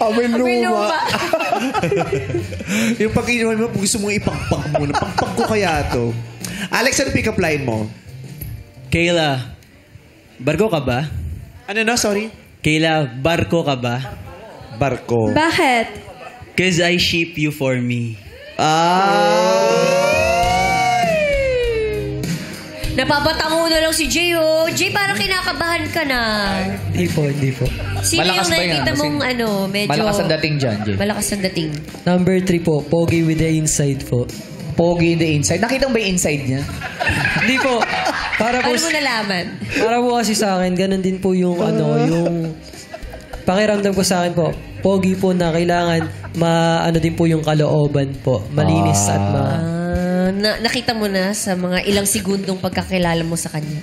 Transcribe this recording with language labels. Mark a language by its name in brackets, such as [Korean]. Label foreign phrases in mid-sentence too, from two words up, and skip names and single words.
[Filipino] Amoy luma. Yung pag-inuman mo, gusto mong ipagpag muna. Pagpag ko kaya to. Alex, ano pick-up line mo? Kayla, barko ka ba? Ano na? Sorry? Kayla, barko ka ba? Barko. Bakit? [English] Cause I ship you for me. [Filipino] Napapatango na lang si Jay, oh. Jay, parang kinakabahan ka na. Hindi po. Sino Malakas yung ba yan? nakikita mong medyo... Malakas ang dating dyan, Jay. Malakas ang dating. Number 3 po, pogi [English] with the inside [Filipino] po. [English] Pogi in the inside. [Filipino] Nakita mo ba yung inside niya? Hindi po. Para po, Paano mo nalaman? para po kasi sa akin, ganun din po yung yung pakiramdam ko sa akin po. Pogi po na kailangan din po yung kalooban po. Malinis at Nakita mo na sa mga ilang segundong pagkakilala mo sa kanya.